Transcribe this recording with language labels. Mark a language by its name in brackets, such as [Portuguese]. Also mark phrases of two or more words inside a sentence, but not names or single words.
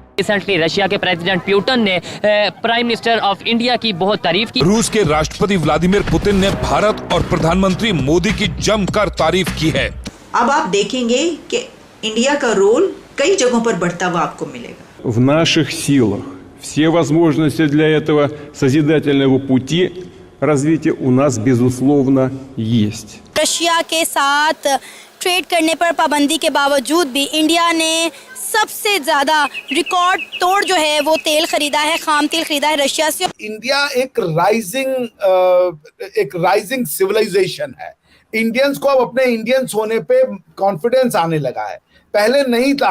[Hindi] रिसेंटली रशिया के प्रेसिडेंट पुतिन ने [English] Prime Minister of India [Hindi] की बहुत तारीफ की। रूस के राष्ट्रपति व्लादिमीर पुतिन ने भारत और प्रधानमंत्री मोदी की जमकर तारीफ की है। अब आप देखेंगे कि इंडिया का रोल कई जगहों पर बढ़ता हुआ आपको मिलेगा। [Russian] В наших силах все возможности для этого созидательного пути развития у нас безусловно есть। [Hindi] रशिया के साथ ट्रेड करने पर पाबंदी के बावजूद भी इंडिया ने सबसे ज्यादा रिकॉर्ड तोड़ जो है वो तेल खरीदा है, खाम तेल खरीदा है रशिया से। इंडिया एक [English] rising civilization [Hindi] है। इंडियंस को अब अपने इंडियंस होने पे कॉन्फिडेंस आने लगा है, पहले नहीं था।